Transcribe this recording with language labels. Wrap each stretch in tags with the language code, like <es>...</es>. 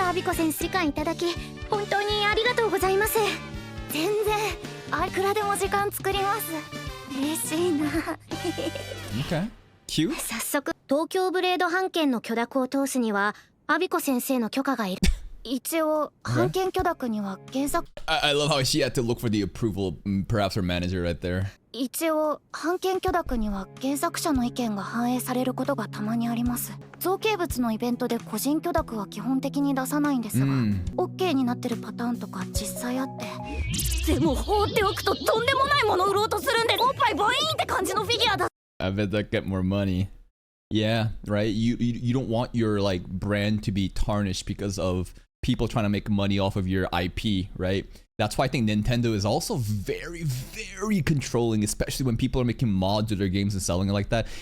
<ja>アビコ先生、時間いただき本当にありがとうございます。全然いくらでも時間作ります。嬉しいな。</ja> <en>Okay. Cute.</en> <ja>早速東京ブレード版権の許諾を通すにはアビコ先生の許可がいる。一応版権許諾には原作</ja> <en>I love how she had to look for the approval, perhaps her manager right there.</en> <ja>一応版権許諾には原作者の意見が反映されることがたまにあります。造形物のイベントで個人許諾は基本的に出さないんですが、OK になってるパターンとか実際あって、でも放っておくととんでもないもの売ろうとするんで、おっぱいボイーンって感じのフィギュアだ。</ja> <en>I bet that get more money. Yeah, right? You don't want your like brand to be tarnished because of people trying to make money off of your IP, right? That's why I think Nintendo is also very, very controlling, especially when people are making mods of their games and selling it like that.</en>